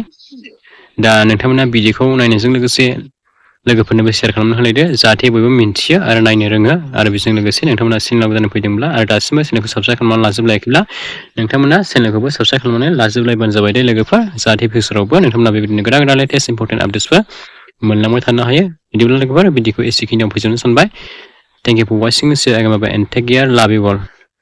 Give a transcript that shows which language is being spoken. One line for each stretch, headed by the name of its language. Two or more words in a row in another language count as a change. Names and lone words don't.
Bodo: दा नोंथांमोना भिडिअखौ नायनायजों लोगोसे लोगोफोरनोबो शेयार खालामना होलायदो, जाहाथे बयबो मिन्थियो आरो नायनो रोङो। आरो बेजों लोगोसे नोंथांमोना चेनेलाव जानो फैदोंब्ला आरो दासिमबो चेनेलखौ साबस्क्राइब खालामनानै लाजोबलायाखैब्ला नोंथांमोना चेनेलखौबो साबस्क्राइब खालामनानै लाजोबलायबानो जाबाय दे लोगोफोर। जाहाथे फिउचारावबो नोंथांमोना बेबायदिनो गोदान
English: latest important updates
Bodo: मोनलांबाय थानो हायो। बिदिब्ला लोगोफोर भिडिअखौ एसेखिनियाव फोजोबनो सानबाय।
English: thank you for watching, see you again, bye bye and take care, love you all.